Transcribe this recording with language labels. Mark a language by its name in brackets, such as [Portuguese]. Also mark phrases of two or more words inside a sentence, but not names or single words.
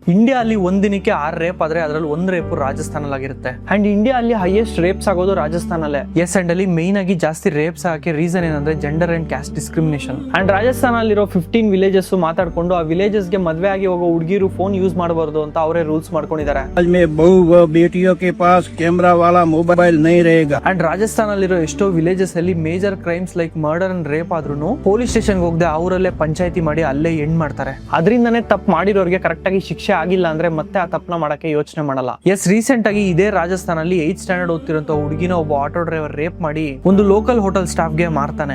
[Kannada] ಇಂಡಿಯಾ ಅಲ್ಲಿ ಒಂದಿನಕ್ಕೆ 6 ರೇಪ್ ಆದ್ರೆ ಅದರಲ್ಲಿ 1 ರೇಪ್ ರಾಜಸ್ಥಾನಲ್ಲಾಗಿರುತ್ತೆ. ಅಂಡ್ ಇಂಡಿಯಾ ಅಲ್ಲಿ [English] highest rapes [Kannada] ಆಗೋದು ರಾಜಸ್ಥಾನಲ್ಲೇ. ಎಸ್, ಅಂಡ್ ಅಲ್ಲಿ ಮೈನ್ ಆಗಿ ಜಾಸ್ತಿ ರೇಪ್ಸ್ ಆಗಕ್ಕೆ ರೀಸನ್ ಏನಂದ್ರೆ [English] gender and caste discrimination. [Kannada] ಅಂಡ್ ರಾಜಸ್ಥಾನಲ್ಲಿರೋ 15 ವಿಲೇಜಸ್ ಮಾತಾಡ್ಕೊಂಡು ಆ ವಿಲೇಜಸ್ ಗೆ ಮದ್ವೆ ಆಗಿ ಹೋಗೋ ಹುಡುಗಿರು [English] phone use [Kannada] ಮಾಡಬಾರ್ದು ಅಂತ ಅವರೇ ರೂಲ್ಸ್ ಮಾಡ್ಕೊಂಡಿದ್ದಾರೆ. [Hindi] बेटियों के पास कैमरा वाला मोबाइल नहीं रहेगा. [Kannada] ಅಂಡ್ ರಾಜಸ್ಥಾನಲ್ಲಿರೋ ಎಷ್ಟೋ ವಿಲೇಜಸ್ ಅಲ್ಲಿ [English] major crimes like murder and rape [Kannada] ಆದ್ರೂ [English] police station [Kannada] ಹೋಗದೆ ಅವರಲ್ಲೇ ಪಂಚಾಯತಿ ಮಾಡಿ ಅಲ್ಲೇ ಎಂಡ್ ಮಾಡ್ತಾರೆ. ಅದರಿಂದನೇ ತಪ್ಪು ಮಾಡಿರೋರಿಗೆ ಕರೆಕ್ಟ್ ಆಗಿ ಶಿಕ್ಷೆ ಆಗಿಲ್ಲ ಅಂದ್ರೆ ಮತ್ತೆ ಆ ತಪ್ಪನ ಮಾಡಕ್ಕೆ ಯೋಚನೆ ಮಾಡಲ್ಲ. ಎಸ್, ರೀಸೆಂಟ್ ಆಗಿ ಇದೇ ರಾಜಸ್ಥಾನಲ್ಲಿ [English] 8th standard [Kannada] ಓದ್ತಿರೋಂತ ಹುಡುಗಿನ ಒಬ್ಬ [English] auto driver [Kannada] ರೇಪ್ ಮಾಡಿ ಒಂದು [English] local hotel staff [Kannada] ಗೆ ಮಾರ್ತಾನೆ.